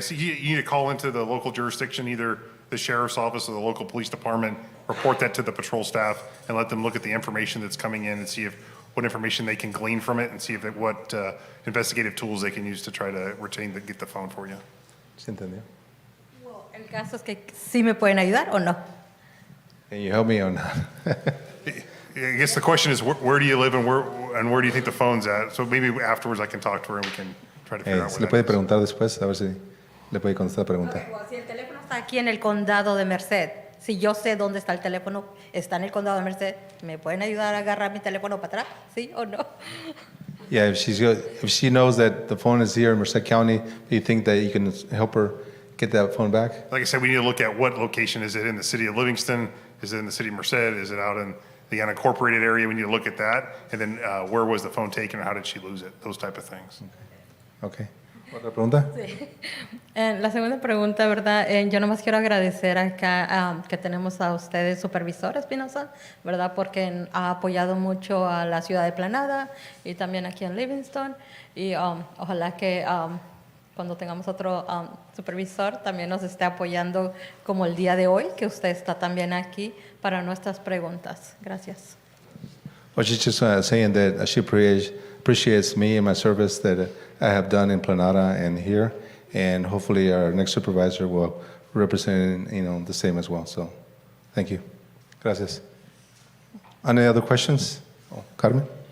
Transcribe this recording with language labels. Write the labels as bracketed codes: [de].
[en] So you need to call into the local jurisdiction, either the sheriff's office or the local police department, report that to the patrol staff, and let them look at the information that's coming in and see what information they can glean from it, and see what investigative tools they can use to try to get the phone for you. [es] ¿Sí entendió? Well, el caso es que sí me pueden ayudar o no. [en] Can you help me or not? I guess the question is, where do you live and where do you think the phone's at? So maybe afterwards I can talk to her and we can try to figure out [es] Le [en] where [es] puede [en] that is. [es] preguntar después, a ver si le puede contestar la pregunta. Si el teléfono está aquí en el condado de Merced, si yo sé dónde está el teléfono, está en el condado de Merced, ¿me pueden ayudar a agarrar mi teléfono para atrás? ¿Sí o no? [en] Yeah, if she knows that the phone is here in Merced County, do you think that you can help her get that phone back? Like I said, we need to look at what location is it in the city of Livingston? Is it in the city of Merced? Is it out in the unincorporated area? We need to look at that. And then where was the phone taken or how did she lose it? Those type of things. [es] Okay. ¿Otra pregunta? Sí. La segunda pregunta, ¿verdad? Yo nomás quiero agradecer acá que tenemos a ustedes, Supervisor Espinosa, ¿verdad? Porque ha apoyado mucho a la ciudad de Planada y también aquí en Livingston. Y ojalá que cuando tengamos otro supervisor también nos esté apoyando como el día de hoy, que usted está también aquí para nuestras preguntas. Gracias. [en] Well, she's just saying that she appreciates me and my service that I have done in Planada and here, and hopefully our next supervisor will represent the same as well. So, thank you. Gracias. Any other questions? Carmen?